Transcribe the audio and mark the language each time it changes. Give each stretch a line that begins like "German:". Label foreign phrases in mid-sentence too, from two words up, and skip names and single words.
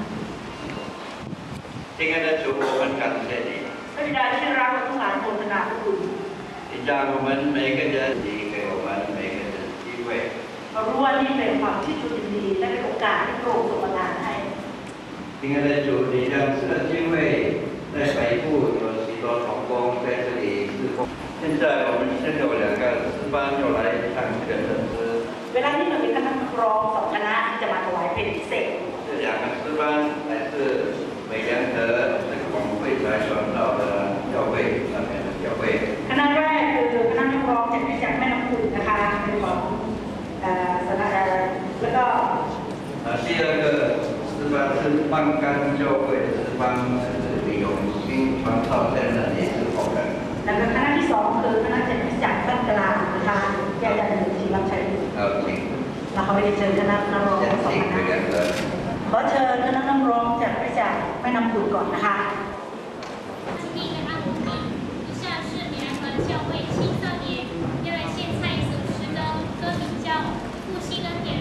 Chinese: 亲爱的主，我们感谢你。
Thai: พระบิดาที่รักเราทั้งหลายโปรดนาพระคุณ
Chinese: 你让我们每个人，你给我们每个人机会。
Thai: เรารู้ว่านี่เป็นความที่จุดดีและเป็นโอกาสที่พระองค์ทรงประทานให้
Chinese: 亲爱的主，你让这个聚会在北部有许多同工在这里侍奉。现在我们现在有2个诗班要来唱这个圣诗。
Thai: เวลาที่เรามีคณะนักร้อง2คณะที่จะมาถวายเพลงพิเศษ
Chinese: 这2个诗班来自美良和这个广汇来传道的教会那边的教会。
Thai: คณะแรกคือคณะนักร้องจากแม่น้ำขุ่นนะคะเป็นของสถาบันแล้วก็
Chinese: 第2个诗班是万甘教会的诗班，是李永新传道先生也是好人。
Thai: แล้วก็คณะที่2คือคณะจากบ้านกลางนะคะแยกกันอยู่ที่รับใช้แล้วเขาไปเชิญคณะนักร้อง2คณะขอเชิญคณะนักร้องจากแม่น้ำขุ่นก่อนนะคะ
Chinese: 第一个按摩名，以下是美良和教会青少年要来献唱一首诗歌，歌名叫《复兴跟点燃》。